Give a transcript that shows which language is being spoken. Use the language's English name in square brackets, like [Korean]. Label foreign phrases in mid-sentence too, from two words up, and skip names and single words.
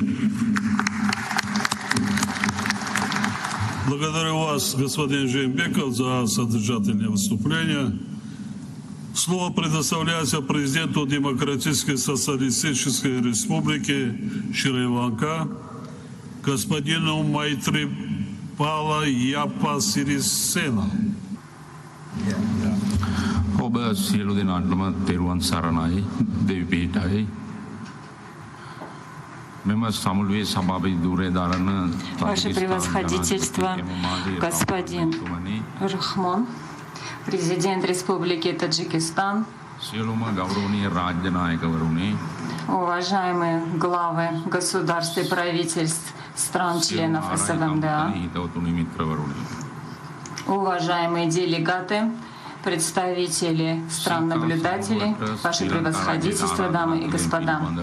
[Russian] Благодарю вас, господин Жеймбеков, за содержательное выступление. Слово предоставляется президенту Демократической Социалистической Республики Шри-Ланка, господину Майтрипала Япасирисена. [Sinhala] ඔබ සියලු දෙනාටම තෙරුවන් සරණයි දෙවි පිහිටයි [Russian] Ваше превосходительство, господин Рахмон, президент Республики Таджикистан, уважаемые главы государств и правительств стран-членов СВМДА, уважаемые делегаты, представители стран-наблюдателей, Ваше превосходительство, дамы и господа.